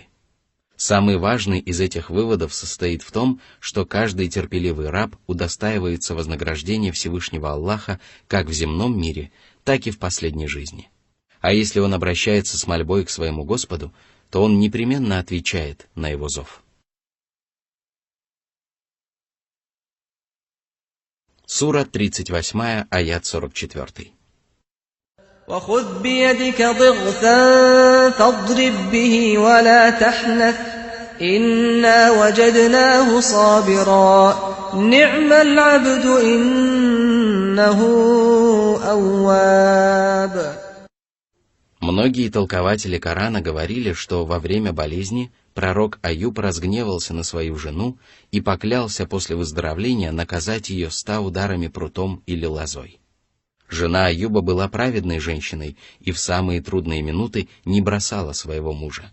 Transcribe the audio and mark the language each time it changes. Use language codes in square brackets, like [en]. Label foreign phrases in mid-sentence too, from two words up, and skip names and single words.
[ru] Самый важный из этих выводов состоит в том, что каждый терпеливый раб удостаивается вознаграждения Всевышнего Аллаха как в земном мире, так и в последней жизни. А если он обращается с мольбой к своему Господу, то он непременно отвечает на его зов. Сура 38, аят 44. [ar] وخذ بيدك ضغثا فاضرب به ولا تحنث إنا وجدناه صابرا نعم العبد إنه أواب. [ru] Многие толкователи Корана говорили, что во время болезни пророк Аюб разгневался на свою жену и поклялся после выздоровления наказать ее 100 ударами прутом или лозой. Жена Аюба была праведной женщиной и в самые трудные минуты не бросала своего мужа.